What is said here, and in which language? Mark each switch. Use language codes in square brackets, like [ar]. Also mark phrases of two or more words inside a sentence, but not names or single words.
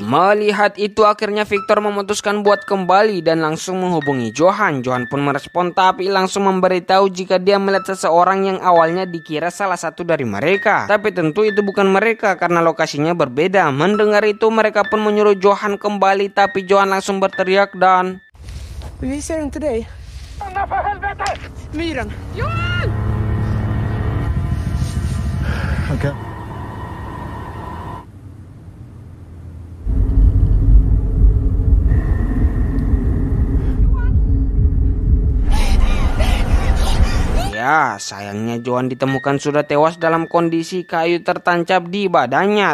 [id] Melihat itu akhirnya Victor memutuskan buat kembali dan langsung menghubungi Johan. Johan pun merespon tapi langsung memberitahu jika dia melihat seseorang yang awalnya dikira salah satu dari mereka. Tapi tentu itu bukan mereka karena lokasinya berbeda. Mendengar itu mereka pun menyuruh Johan kembali tapi Johan langsung berteriak dan [sv] Vi ser inte dig. Stanna för helvete! Myren. Johan! Okej. [id] Ya, sayangnya Johan ditemukan sudah tewas dalam kondisi kayu tertancap di badannya.